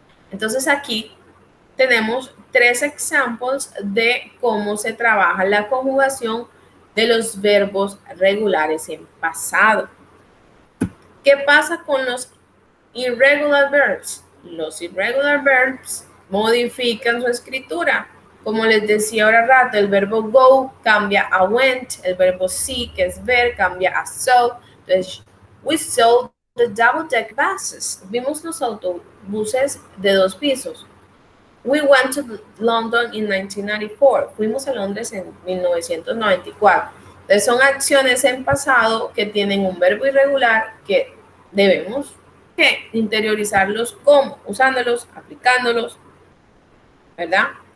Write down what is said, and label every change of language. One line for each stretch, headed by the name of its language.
Spanish: Entonces aquí tenemos 3 ejemplos de cómo se trabaja la conjugación de los verbos regulares en pasado. ¿Qué pasa con los irregular verbs? Los irregular verbs modifican su escritura. Como les decía ahora rato, el verbo go cambia a went, el verbo see, que es ver, cambia a saw.
English: Entonces, we saw the double-deck buses.
Spanish: Vimos los autobuses de 2 pisos.
English: We went to London in 1994.
Spanish: Fuimos a Londres en 1994. Entonces, son acciones en pasado que tienen un verbo irregular que debemos interiorizarlos como usándolos, aplicándolos, ¿verdad?